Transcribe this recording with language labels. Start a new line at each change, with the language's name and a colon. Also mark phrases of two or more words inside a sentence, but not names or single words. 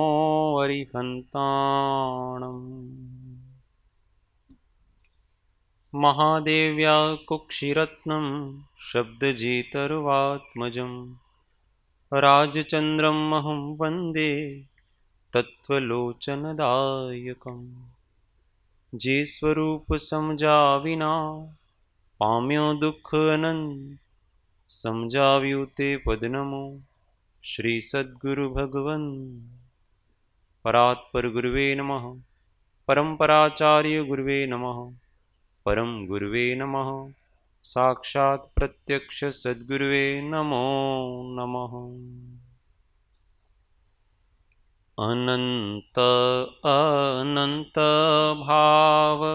Sanskrit: अरिहन्ताणम् महादेव्या कुक्षिरत्नं शब्दजेतर्वात्मजं राजचन्द्रमहं वन्दे तत्त्वलोचनदायकम्
Gujarati: જે સ્વરૂપ સમજા વિના પામ્યો દુઃખ અનંત समझाव्યું તે પદ નમો શ્રી સદ્ગુરુ ભગવન
Sanskrit: પરાત્પર ગુરુવે નમઃ પરંપરાચાર્ય ગુરુવે નમઃ પરમ ગુરુવે નમઃ સાક્ષાત પ્રત્યક્ષ સદ્ગુરુવે નમો નમઃ
Gujarati: અનંત અનંત ભાવ